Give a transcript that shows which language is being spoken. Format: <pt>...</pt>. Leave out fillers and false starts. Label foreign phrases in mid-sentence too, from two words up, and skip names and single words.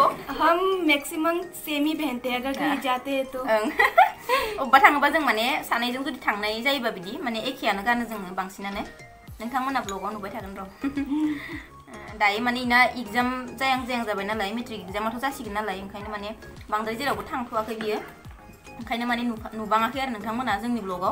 <hi>हम</hi> <en>maximum same</en> <hi>ही पहनते हैं अगर कहीं जाते हैं तो।</hi> <brx>अब्बा थाङोबा जों माने सानैजों जुदि थांनाय जायोबा बिदि माने एखेयानो गानो जोङो बांसिनानो। नोंथांमोना ब्लगाव नुबाय थागोन र'। दायो माने इना एग्जाम जायां जाबाय नालाय, मेट्रिक एग्जामाथ' जासिगोन नालाय, ओंखायनो माने बांद्राय जेरावबो थांथ'वाखै बियो, ओंखायनो माने नुबाङाखै आरो नोंथांमोना जोंनि ब्लगाव।</brx>